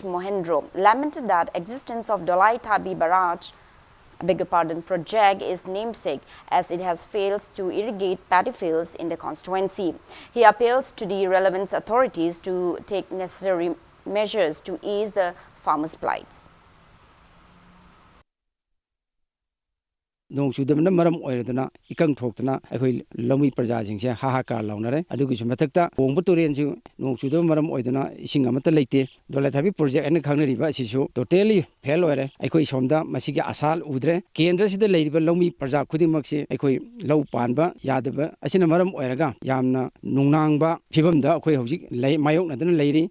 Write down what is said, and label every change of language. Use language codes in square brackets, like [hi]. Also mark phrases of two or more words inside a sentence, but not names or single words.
[en] Mohendro, lamented that existence of Dolai Thabi Barrage, project is namesake as it has failed to irrigate paddy fields in the constituency. He appeals to the relevant authorities to take necessary measures to ease the farmers' plights. [mni] Nong chudabna maram oiradana ikang thokdana akhoi lomi praja jingse hahakar launare adugi sumathakta bongbu turen ju nong chudab maram oidana ising amata leite dola thabi project en khangnari ba sisu [en] totally fail [mni] oire akhoi somda masigi asal udre kendra sida leiriba lomi praja khudimak se akhoi lau panba yadaba asina maram oiraga yamna nungnangba phibamda akhoi hojik mayok nadana leiri